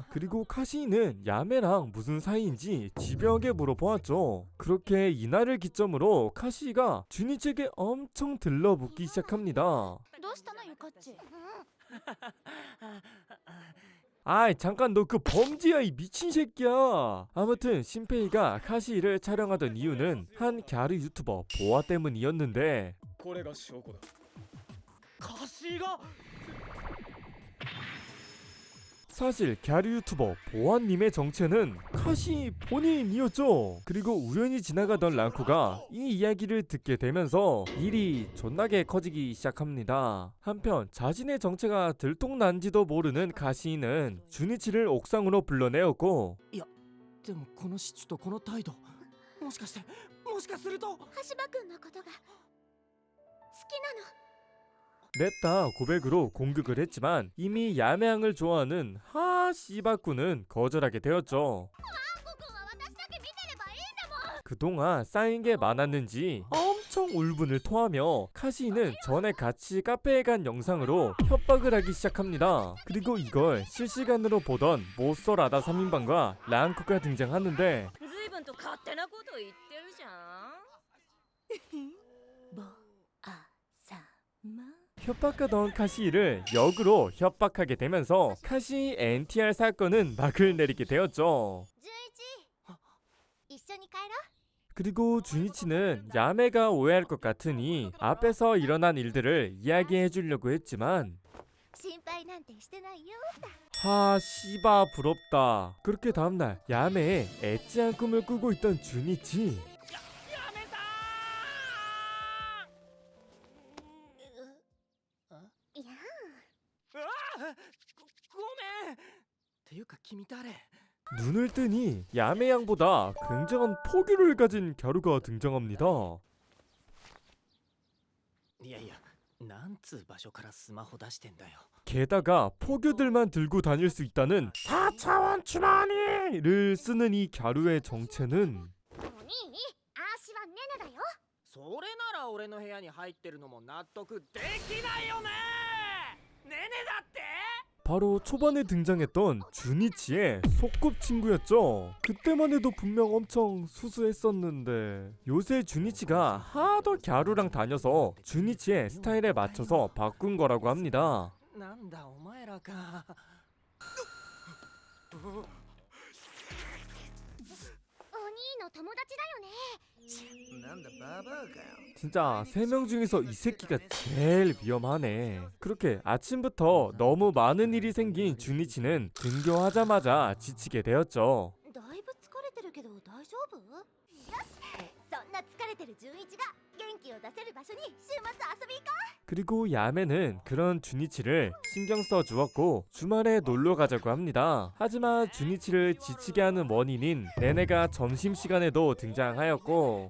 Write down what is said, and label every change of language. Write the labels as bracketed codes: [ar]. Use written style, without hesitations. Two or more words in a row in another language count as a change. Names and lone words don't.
[ko] 그리고 카시는 야메랑 무슨 사이인지 집요하게 물어보았죠. 그렇게 이날을 기점으로 카시가 주니치에게 엄청 들러붙기 시작합니다. [ja] どうしたのゆかっち。 [ko] 아이 잠깐 너 그 범지야 이 미친 새끼야. 아무튼 신페이가 카시를 촬영하던 이유는 한 갸루 유튜버 보아 때문이었는데 [ja] これが証拠だカシが [ko] 사실 갸루 유튜버 보아님의 정체는 카시 본인이었죠. 그리고 우연히 지나가던 랑코가 이 이야기를 듣게 되면서 일이 존나게 커지기 시작합니다. 한편 자신의 정체가 들통난지도 모르는 카시는 주니치를 옥상으로 불러내었고 [ja] でもこのシチュとこの態度もしかすると橋場くんのことが好きなの。 [ko] 냅다 고백으로 공격을 했지만 이미 야매양을 좋아하는 하시바쿠는 거절하게 되었죠. [ja] ハンコくんは私だけ見てればいいんだもん。 [ko] 그동안 쌓인 게 많았는지 엄청 울분을 토하며 카시는 전에 같이 카페에 간 영상으로 협박을 하기 시작합니다. 그리고 이걸 실시간으로 보던 모쏠아다 3인방과 랑코가 등장하는데 [ja] 随分と勝手なこと言ってるじゃん。ぼあさま。 [ko] 협박하던 카시를 역으로 협박하게 되면서 카시 NTR 사건은 막을 내리게 되었죠. [ja] 純一一緒に帰ろう。 [ko] 그리고 주니치는 야메가 오해할 것 같으니 앞에서 일어난 일들을 이야기해 주려고 했지만 [ja] 心配なんてしてないよ。 [ko] 하 씨바 부럽다. 그렇게 다음날 야메의 엣지한 꿈을 꾸고 있던 주니치. [ja] いやごめんっていうか君誰 [ko] 눈을 뜨니 야메양보다 굉장한 포기를 가진 갸루가 등장합니다. [ja] いやいやなんつう場所からスマホ出してんだよ [ko] 게다가 포교들만 들고 다닐 수 있다는 4차원 주머니를 쓰는 이 갸루의 정체는 [ja] お兄アーシはネネだよ。そそれなら俺の部屋に入ってるのも納得できないよねねねだって [ko] 바로 초반에 등장했던 주니치의 소꿉친구였죠. 그때만 해도 분명 엄청 수수했었는데 요새 주니치가 하도 갸루랑 다녀서 주니치의 스타일에 맞춰서 바꾼 거라고 합니다. [ja] なんだお前らかお兄の友達だよね。なんだババアかよ [ko] 진짜 3명 중에서 이 새끼가 제일 위험하네. 그렇게 아침부터 너무 많은 일이 생긴 주니치는 등교하자마자 지치게 되었죠. [ja] だいぶ疲れてるけど大丈夫？よし、そんな疲れてる純一が元気を出せる場所に週末遊び行こ [ko] 그리고 야매는 그런 주니치를 신경 써 주었고 주말에 놀러 가자고 합니다. 하지만 주니치를 지치게 하는 원인인 네네가 점심시간에도 등장하였고